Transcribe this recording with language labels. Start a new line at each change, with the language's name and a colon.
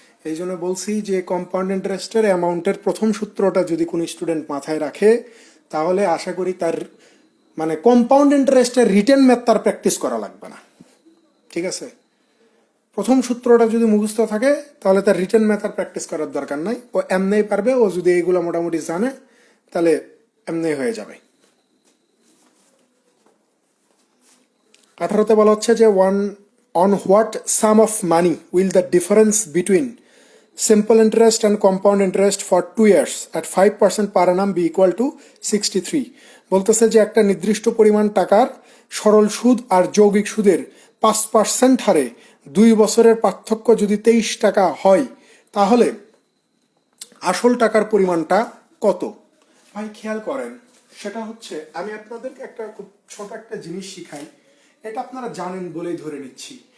Bangla: এই জন্য বলছি যে কম্পাউন্ড ইন্টারেস্টের অ্যামাউন্টের প্রথম সূত্রটা যদি কোনো স্টুডেন্ট মাথায় রাখে, তাহলে আশা করি তার মানে কম্পাউন্ড ইন্টারেস্টের রিটেন ম্যাথ তার প্র্যাকটিস করা লাগবে না, ঠিক আছে? প্রথম সূত্রটা যদি মুখস্থ থাকে, তাহলে তার রিটেন ম্যাথ আর প্র্যাকটিস করার দরকার নাই, ও এমনি পারবে। ও যদি এইগুলো মোটামুটি জানে, তাহলে এমনি হয়ে যাবে। 18-তে বলা হচ্ছে যে
English: on what sum of money will the difference between simple interest and compound interest for 2 years at 5% per annum be equal to 63?
Bangla: বলতেছে যে একটা নির্দিষ্ট পরিমাণ টাকার সরল সুদ আর যৌগিক সুদের 5% হারে 2 বছরের পার্থক্য যদি 23 টাকা হয়, তাহলে আসল টাকার পরিমাণটা কত? ভাই খেয়াল করেন, সেটা হচ্ছে আমি আপনাদেরকে একটা খুব ছোট একটা জিনিস শিখাই, এটা আপনারা জানেন বলেই ধরে নিচ্ছি।